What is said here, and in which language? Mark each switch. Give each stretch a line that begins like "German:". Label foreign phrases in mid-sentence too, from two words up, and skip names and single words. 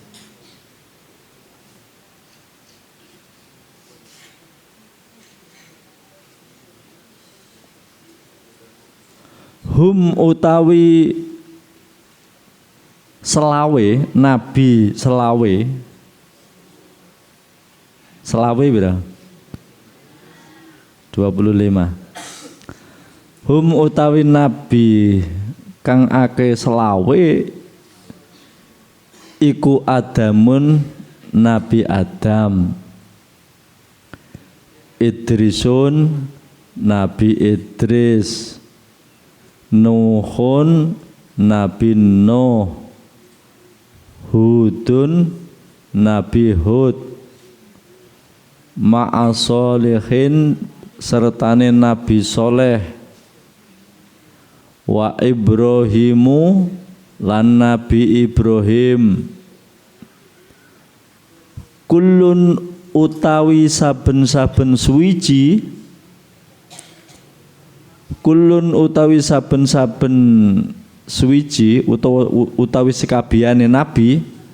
Javanese: Hum utawi selawe nabi selawe bira 25. Hum utawi nabi kang ake selawe iku Adamun Nabi Adam, Idrisun Nabi Idris, Nuhun Nabi Nuh, Hudun Nabi Hud, Ma'asolihin sertane Nabi Soleh,
Arabic: wa Ibrahimu
Javanese: lan Nabi Ibrahim. Kullun utawi saben-saben suwiji, kullun utawi saben-saben suwiji utawi sekabehane nabi,